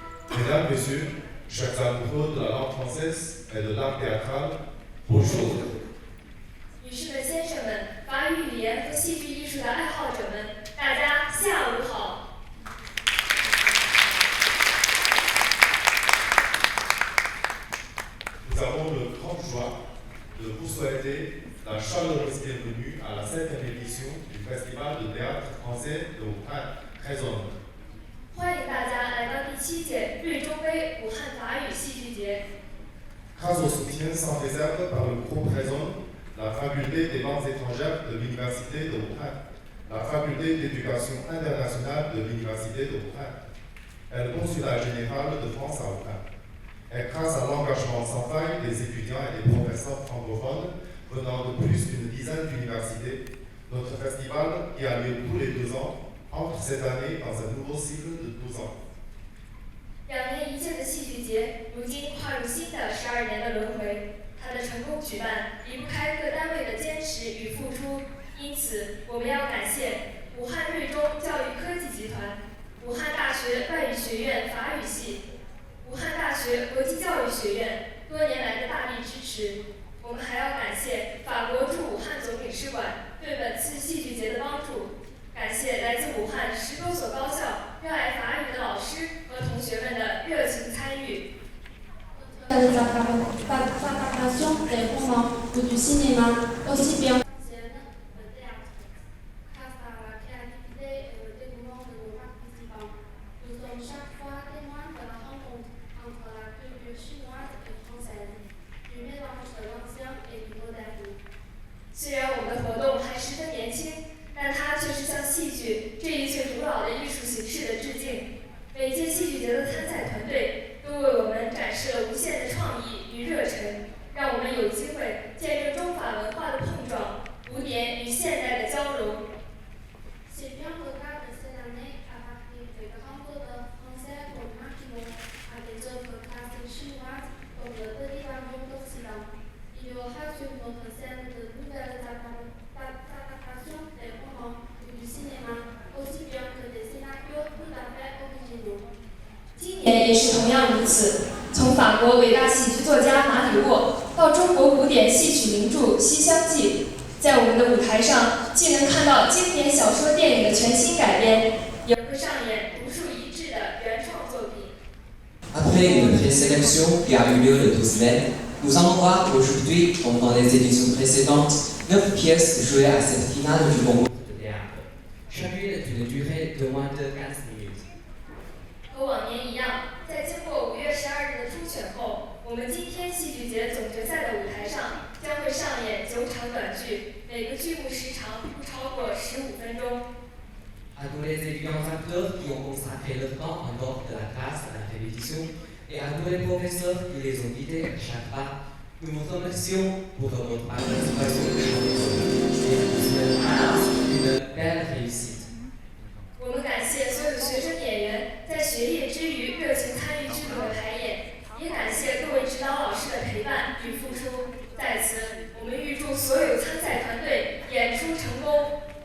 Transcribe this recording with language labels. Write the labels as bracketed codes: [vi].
[fr] Mesdames, Messieurs, chers amoureux de la langue française et de l'art théâtral, bonjour. [zh] 女士们、先生们，法语语言和戏剧艺术的爱好者们，大家下午好。 [fr] Nous avons le grand joie de vous souhaiter la chaleureuse bienvenue à la 7e édition du Festival de théâtre français de Wuhan Résonne. [zh] 欢迎大家来到第7届瑞中杯武汉法语戏剧节。 [fr] Grâce au soutien sans réserve par le groupe Résonne, la faculté des langues étrangères de l'Université de Wuhan, la faculté d'éducation internationale de l'Université de Wuhan et le consulat général de France à Wuhan. Et grâce à l'engagement sans faille des étudiants et des professeurs francophones venant de plus d'une dizaine d'universités, notre festival, qui a lieu tous les 2 ans, entre cette année dans un nouveau cycle de 12 ans. [zh] 2年一届的戏剧节，如今跨入新的12年的轮回。它的成功举办离不开各单位的坚持与付出，因此我们要感谢武汉瑞中教育科技集团、武汉大学外语学院法语系、武汉大学国际教育学院多年来的大力支持。我们还要感谢法国驻武汉总领事馆对本次戏剧节的帮助，感谢来自武汉10多所高校热爱法语的老师和同学们的热情参与。 [fr] Les adaptations des romans ou du cinéma, aussi bien le théâtre, grâce à la créativité et le dévouement de nos participants, nous sommes chaque fois témoins de la rencontre entre la culture chinoise et française, du mélange de l'ancien et du moderne. [zh] 虽然我们的活动还十分年轻，但它却是向戏剧这一最古老的艺术形式的致敬。每届戏剧节的参赛团队都为我们展示了无限的创意与热忱，让我们有机会见证中法文化的碰撞，古典与现代的交融。 [fr] C'est bien le cas de cette année à partir de grands auteurs français comme Marquis à des œuvres classiques chinoises comme le Petit Avion d'Occident. Il y aura sur notre scène de nouvelles adaptations des romans et du cinéma, aussi bien que des scénarios tout à fait originaux. [zh] 今年也是同样如此，从法国伟大戏剧作家马里沃到中国古典戏曲名著《西厢记》，在我们的舞台上，既能看到经典小说电影的全新改编，也会上演独树一帜的原创作品。 [fr] Après une présélection qui a eu lieu le 12 mai, nous allons voir aujourd'hui, comme dans les éditions précédentes, 9 pièces jouées à cette finale du concours de théâtre. Chacune d'une durée de moins de 15 minutes. [zh] 和往年一样，在经过5月12日的初选后，我们今天戏剧节总决赛的舞台上将会上演9场短剧，每个剧目时长不超过15分钟。 [fr] À tous les étudiants acteurs qui ont consacré leur temps en dehors de la classe à la répétition et à tous les professeurs qui les ont guidés à chaque pas, nous vous remercions pour votre participation et vous souhaitons une belle réussite. [zh] 我们感谢所有学生演员在学业之余热情参与剧目的排演，也感谢各位指导老师的陪伴与付出。在此，我们预祝所有参赛团队演出成功。